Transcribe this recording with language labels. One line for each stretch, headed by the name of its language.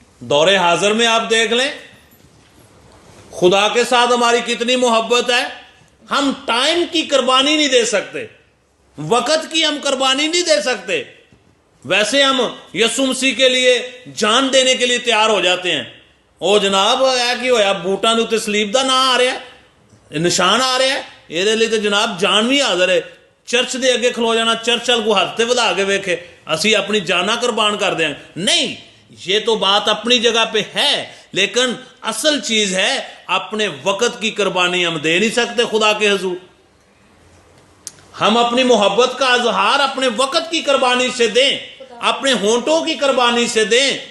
Urdu: دور حاضر میں آپ دیکھ لیں خدا کے ساتھ ہماری کتنی محبت ہے. ہم ٹائم کی قربانی نہیں دے سکتے، وقت کی ہم قربانی نہیں دے سکتے. ویسے ہم یسوع مسیح کے لیے جان دینے کے لیے تیار ہو جاتے ہیں.
Punjabi: او جناب اے کی ہویا بوٹاں دے تے سلیب دا نام آ رہا ہے، نشان آ رہا ہے، یہ لیے تو جناب جان بھی حاضر ہے. چرچ دے اگے کھلو جانا، چرچ وال کو ہاتھ تے ودا کے ویکھے اسی اپنی جانا قربان کر دیں.
Urdu: نہیں، یہ تو بات اپنی جگہ پہ ہے، لیکن اصل چیز ہے اپنے وقت کی قربانی ہم دے نہیں سکتے خدا کے حضور. ہم اپنی محبت کا اظہار اپنے وقت کی قربانی سے دیں، اپنے ہونٹوں کی قربانی سے دیں،